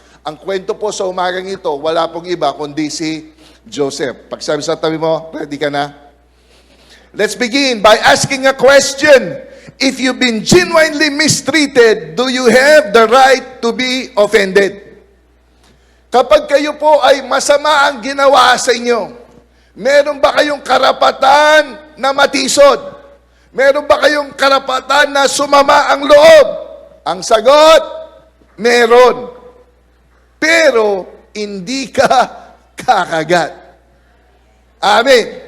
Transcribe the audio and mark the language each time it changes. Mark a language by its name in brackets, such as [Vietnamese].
[Filipino] Ang kwento po sa umagang ito, wala pong iba kundi si Joseph. Pagsabi sa tabi mo, ready ka na? [English] Let's begin by asking a question. If you've been genuinely mistreated, do you have the right to be offended? [Filipino] Kapag kayo po ay masama ang ginawa sa inyo, meron ba kayong karapatan na matisod? Meron ba kayong karapatan na sumama ang loob? Ang sagot, meron. Pero hindi ka kakagat. Amen.